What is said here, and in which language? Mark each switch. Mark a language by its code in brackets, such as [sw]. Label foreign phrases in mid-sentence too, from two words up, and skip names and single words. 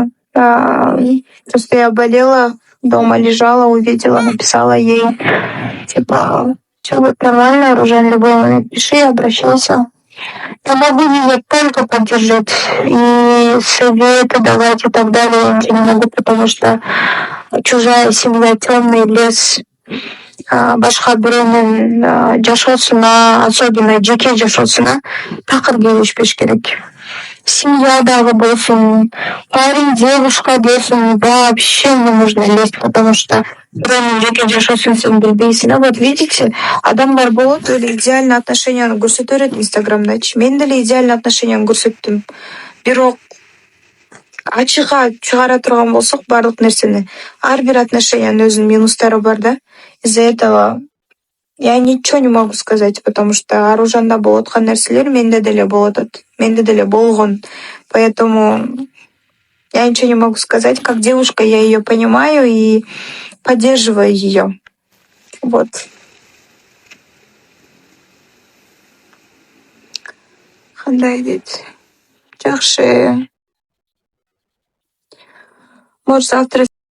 [ru] Просто я болела, дома лежала, увидела, написала ей. Типа, все будет нормально, Аружан, в любой момент пиши, обращайся. Я могу ее только поддержать и советы давать и так далее. Я ничего не могу, потому что чужая семья, темный лес, [ky] башка бирөөнүн жашоосуна, особенно жеке жашоосуна такыр келишпеш керек. Семья дагы болсун, [ru] парень, девушка болсун, вообще не нужно лезть, потому что [ky] бирөөнүн жеке жашоосун сен билбейсиң. [ru] А вот видите, [ky] адамдар болот эле [ru] идеальный отношенияны [ky] көрсөтө берет инстаграмдачы. Мен деле [ru] идеальный отношенияны [ky] көрсөттүм. Бирок ачыгга чыгара турган болсок баардык нерсени, ар бир отношениянын өзүнүн минустары бар да. [ru] Из-за этого Я ничего не могу сказать, потому что [ky] Аружанда болот аткан нерселер менде деле болот атат. Менде деле болгон. [ru] Поэтому я ничего не могу сказать. Как девушка я ее понимаю и поддерживаю ее. Вот. [ky] Кандай дейт. Жакшы. [ru] Может, завтра